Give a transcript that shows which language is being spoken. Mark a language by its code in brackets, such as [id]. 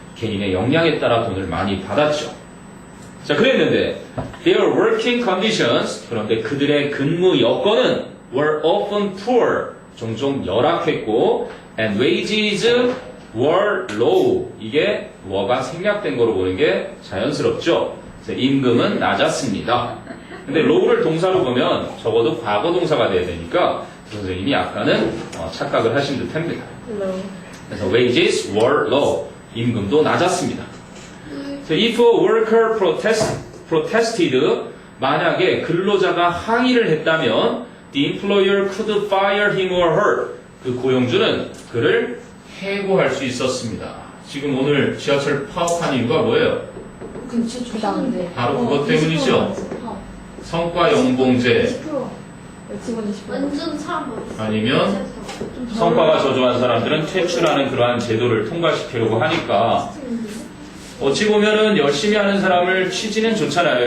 [ko] 개인의 역량에 따라 돈을 많이 받았죠. 자, 그랬는데 [en] their working conditions, [ko] 그런데 그들의 근무 여건은 [en] were often poor, [ko] 종종 열악했고 [en] and wages were low, [ko] 이게 were가 생략된 거로 보는 게 자연스럽죠. 임금은 낮았습니다. 근데 low를 동사로 보면 적어도 과거 동사가 돼야 되니까 선생님이 약간은 착각을 하신 듯 합니다. 그래서 [en] wages were low, [ko] 임금도 낮았습니다. [en] If a worker protested, [ko] 만약에 근로자가 항의를 했다면 [en] the employer could fire him or her, [ko] 그 고용주는 그를 해고할 수 있었습니다. 지금 오늘 지하철 파업한 이유가 뭐예요? 근데 진짜 좋다는데. 바로 그것 때문이죠. 성과 연봉제 직원이 10%. 완전 사람 많았어. 아니면 성과가 저조한 사람들은 퇴출하는 그러한 제도를 통과시키려고 하니까 어찌 보면은 열심히 하는 사람을 취지는 좋잖아요.